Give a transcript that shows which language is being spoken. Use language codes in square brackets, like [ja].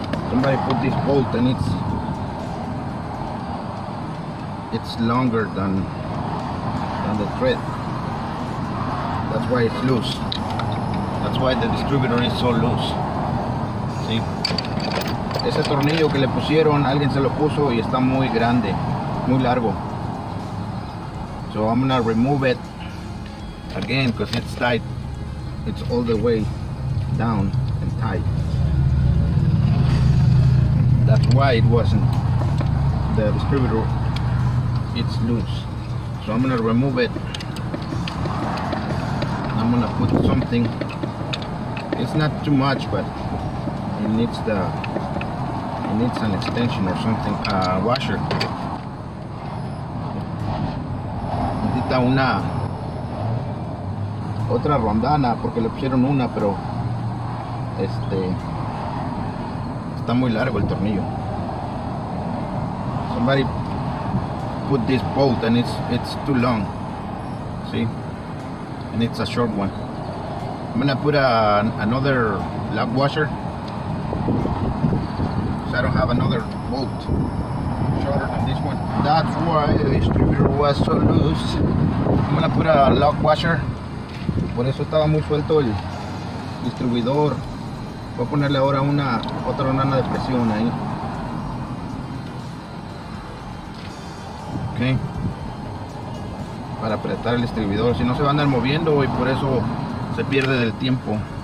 [en] somebody put this bolt and it's longer than the thread. That's why it's loose. That's why the distributor is so loose. [es] ¿Sí? Ese tornillo que le pusieron, alguien se lo puso y está muy grande, muy largo. [en] So I'm gonna remove it again because it's tight. It's all the way down and tight. That's why it wasn't. The distributor, it's loose. So I'm gonna remove it. I'm gonna put something. It's not too much, but it needs an extension or something. Washer. [es] Necesita una otra rondana porque le pusieron una, pero está muy largo el tornillo. [en] Somebody put this bolt and it's too long. See, and it's a short one. I'm gonna put another lock washer, so I don't have another bolt shorter than this one. That's why the distributor was so loose. I'm gonna put a lock washer. [es] Por eso estaba muy suelto el distribuidor. Voy a ponerle ahora otra rondana de presión ahí. Ok, para apretar el distribuidor, si no se va a andar moviendo y por eso se pierde del tiempo.